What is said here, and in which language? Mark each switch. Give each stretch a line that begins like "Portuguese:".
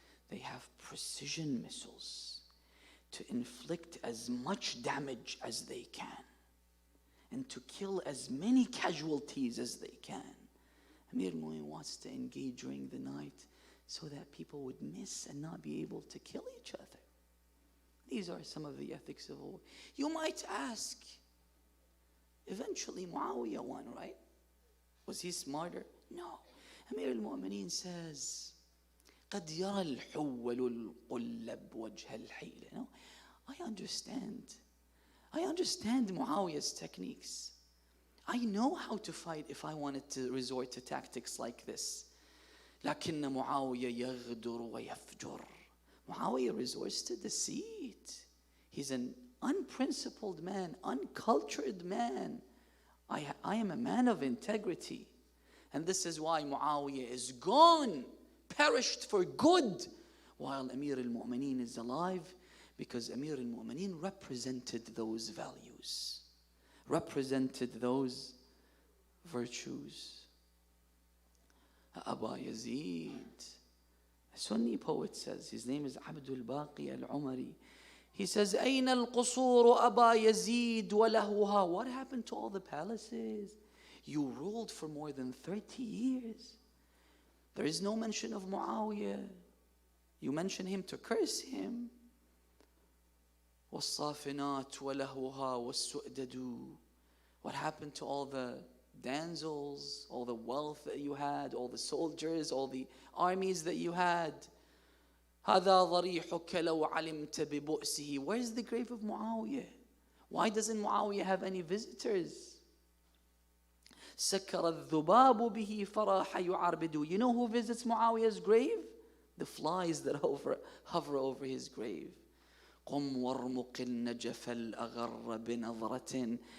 English: They have precision missiles to inflict as much damage as they can and to kill as many casualties as they can. Amir al-Mu'mineen wants to engage during the night so that people would miss and not be able to kill each other. These are some of the ethics of war. You might ask, eventually Muawiyah won, right? Was he smarter? No. Amir al-Mu'mineen says,
Arabic: قَدْ يَرَى الْحُوَّلُ الْقُلَّبْ وَجْهَ الْحِيلِ.
English: No, I understand Muawiyah's techniques. I know how to fight if I wanted to resort to tactics like this.
Arabic: لكن معاوية يغدر ويفجر.
English: Muawiyah resorts to deceit. He's an unprincipled man, uncultured man. I am a man of integrity. And this is why Muawiyah is gone, perished for good, while Amir al-Mu'mineen is alive, because Amir al-Mu'mineen represented those values, represented those virtues. Aba Yazid, a Sunni poet says, his name is Abdul Baqi al-Umari. He says,
Arabic: أين القصور أبا يزيد ولهوها.
English: What happened to all the palaces? You ruled for more than 30 years. There is no mention of Muawiyah. You mention him to curse him.
Arabic: والصافنات ولهوها والسؤدد.
English: What happened to all the damsels, all the wealth that you had, all the soldiers, all the armies that you had?
Arabic: هذا ضريحك لو علمت ببؤسه.
English: Where's the grave of Muawiyah? Why doesn't Muawiyah have any visitors?
Arabic: سكر الذباب به فراح يعربد.
English: You know who visits Muawiyah's grave? The flies that hover over his grave.
Arabic: قم وارمق النجف الأغر بنظرة.